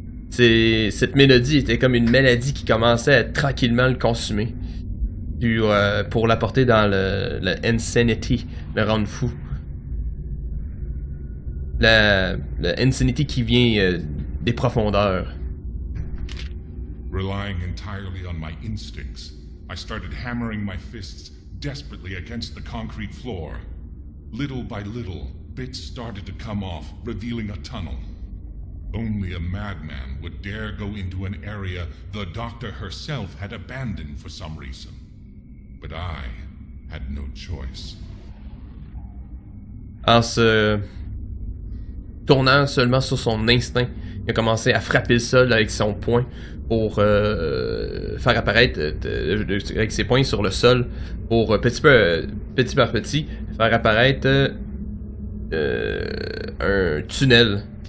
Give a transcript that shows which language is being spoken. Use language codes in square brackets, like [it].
[fr] Cette mélodie était comme une maladie qui commençait à tranquillement le consumer. Pour l'apporter dans le insanity, le rendre fou. Le insanity qui vient des profondeurs. [en] Relying entirely on my instincts, I started hammering my fists desperately against the concrete floor. Little by little, bits started to come off, revealing a tunnel. Only a madman would dare go into an area the doctor herself had abandoned for some reason. But I had no choice. [fr] En se tournant seulement sur son instinct, il a commencé à frapper le sol avec son poing pour faire apparaître, avec ses poings sur le sol, pour petit par petit, faire apparaître un tunnel.